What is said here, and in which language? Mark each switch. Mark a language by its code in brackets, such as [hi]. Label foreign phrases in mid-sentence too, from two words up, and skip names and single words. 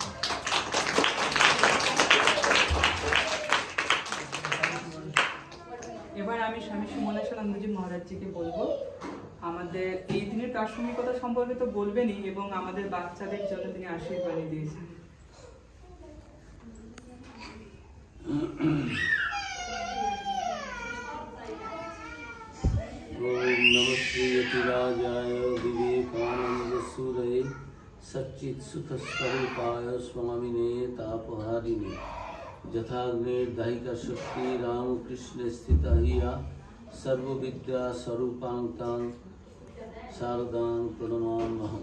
[bn] এবার আমি স্বামী সুমনেশ্বরানন্দজি মহারাজজিকে বলবো আমাদের এই দিনের প্রাসঙ্গিকতা সম্পর্কে তো বলবেনই এবং আমাদের বাচ্চাদের জন্য তিনি আশীর্বাদ দিয়েছেন। [sa] ओम नमः श्रीयतिराजाय विवेकानंदसूरये सच्चित्सुखस्वरूपाय स्वामिने तापहारिणे यथाग्नेर्दाहिका शक्ति रामकृष्ण स्थिता हिया सर्वविद्या स्वरूपांतां शारदां प्रणमाम्यहम्।